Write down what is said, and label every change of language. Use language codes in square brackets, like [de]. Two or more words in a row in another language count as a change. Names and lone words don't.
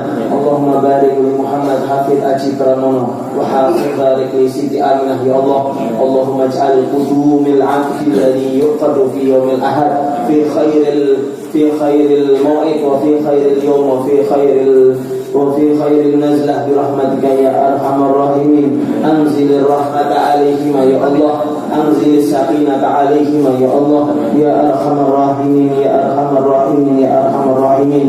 [ar] اللهم بارك لمحمد حافظ آجي برامونو وحافظ بارك لسيتي أمينة يا الله. اللهم اجعل قدوم العبد الذي يقاد في يوم الأحد في خير الموعد وفي خير اليوم وفي خير النزلة برحمتك يا أرحم الراحمين. أنزل الرحمة عليهم يا الله أنزل السكينة عليهم يا الله يا أرحم الراحمين يا أرحم الراحمين يا أرحم الراحمين.